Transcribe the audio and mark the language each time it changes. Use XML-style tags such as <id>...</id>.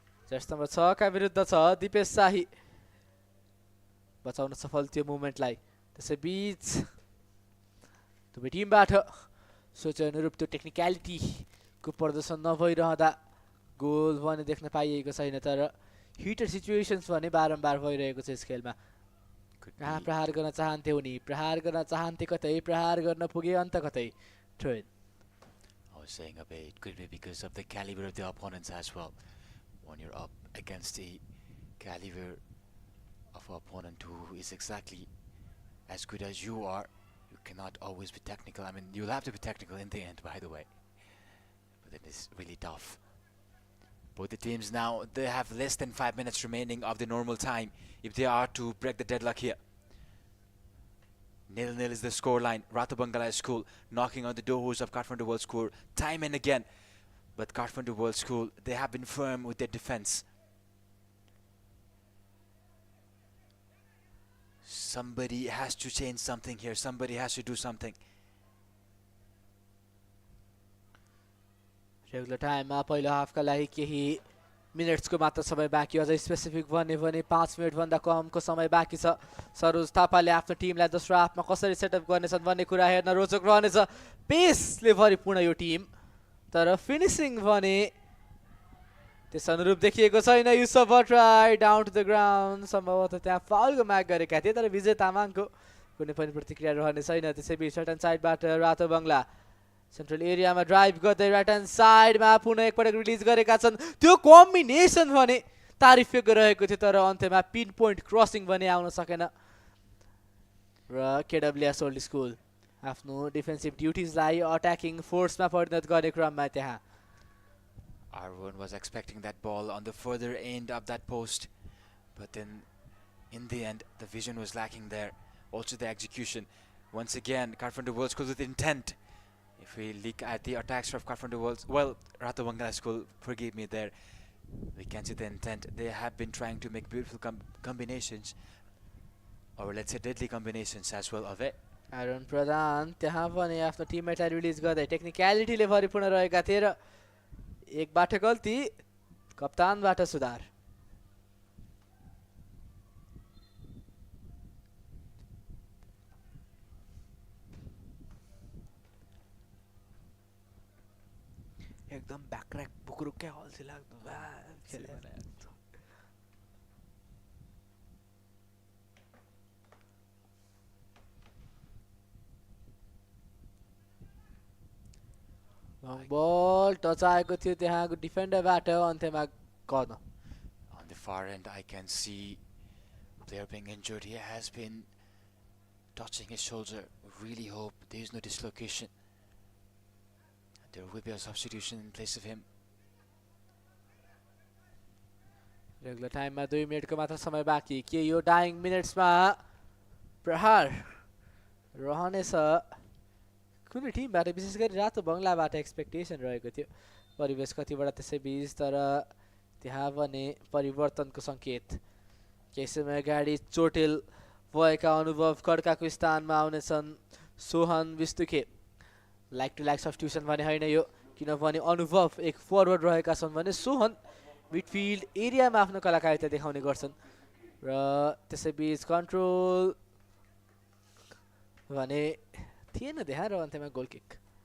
<ne>Jersey number 6 का विरुद्ध छ दिपेश शाही बचाउन सफल त्यो मुभमेन्टलाई त्यसैबीच दुवै टिमबाट सोचे अनुरूप त्यो टेक्निकलिटीको प्रदर्शन नभइरहँदा गोल भने देख्न पाइएको छैन तर हिटर सिचुएसन्स भने बारम्बार भइरहेको छ यस खेलमा कहाँ प्रहार गर्न चाहन्थे उनी प्रहार गर्न चाहन्थे कतै प्रहार गर्न पुगे अन्त कतै train</ne> <en>I was saying a bit, it could be because of the caliber of the opponents as well. When you're up against the caliber of an opponent who is exactly as good as you are, you cannot always be technical. I mean, you'll have to be technical in the end, by the way. But it is really tough. Both the teams now, they have less than 5 minutes remaining of the normal time if they are to break the deadlock here. 0-0 is the scoreline. Rato Bangla School knocking on the doors of Kathmandu World School time and again. But Kathmandu World School, they have been firm with their defense. Somebody has to change something here. Somebody has to do something.</en> <ne>Regular टाइममा पहिलो हाफका लागि केही मिनेट्सको मात्र समय बाँकी अझै specific भन्ने भने 5 मिनेटभन्दा कमको समय बाँकी छ सरोज थापाले आफ्नो टिमलाई दोस्रो हाफमा कसरी सेटअप गर्नेछन् भन्ने कुरा हेर्न रोचक रहनेछ पेसले भरिपूर्ण यो टिम तर फिनिसिङ भने त्यस अनुरूप देखिएको छैन युसुफ Bhattarai</ne> <en>down to the ground</en> <ne>सम्भवतः त्यहाँ फाउलको माग गरेका थिए तर विजय तामाङको कुनै पनि प्रतिक्रिया रहने छैन त्यसैबीच सर्टन साइडबाट रातो बङ्गला सेन्ट्रल एरियामा ड्राइभ गर्दै राइट ह्यान्ड साइडमा पुनः एकपटक रिलिज गरेका छन् त्यो कम्बिनेसन भने तारिफयोग्य रहेको थियो तर अन्त्यमा पिन पोइन्ट क्रसिङ भने आउन सकेन र केडब्ल्युएस ओल्ड स्कुल आफ्नो डिफेन्सिभ ड्युटिजलाई अट्याकिङ फोर्समा परिणत गर्ने क्रममा त्यहाँ</ne> <en>Arun was expecting that ball on the further end of that post, but then in the end the vision was lacking there, also the execution. Once again Kathmandu World School with intent. If we look at the attacks of Kathmandu World, well, Rato Bangla School, forgive me there, we can see the intent. They have been trying to make beautiful combinations, or let's say deadly combinations as well of it.</en> <ne>Aaron प्रधान त्यहाँ पनि आफ्नो टिममेटलाई release गर्दै टेक्निकलिटीले भरिपूर्ण रहेका थिए र एकबाट गल्ती कप्तानबाट सुधार एकदम ब्याकर्याक पुकुरु क्या अल्छी लाग्दो लङ बल टच आएको थियो त्यहाँको डिफेन्डरबाट अन्त्यमा गर्न</ne> <en>On the far end I can see player being injured. He has been touching his shoulder. Really hope there is no dislocation. There will be a substitution in place of him.</en> <ne>Regular टाइममा 2 मिनेटको मात्र समय बाँकी के यो dying मिनेट्समा प्रहार रहनेछ कुनै टिमबाट विशेष गरी रातो बङ्गलाबाट एक्सपेक्टेसन रहेको थियो परिवेश कतिबाट त्यसै बीच तर त्यहाँ भने परिवर्तनको सङ्केत केही समय अगाडि चोटेल भएका अनुभव खड्काको स्थानमा आउनेछन् Sohan विस्तुखे</ne> <en>like to like substitution</en> <ne>भने होइन यो किनभने अनुभव एक फरवर्ड रहेका छन् भने सोहन मिडफिल्ड एरियामा आफ्नो कलाकारिता देखाउने गर्छन् र त्यसै बीच कन्ट्रोल भने थिएन त्यहाँ र अन्त्यमा गोल किक</ne>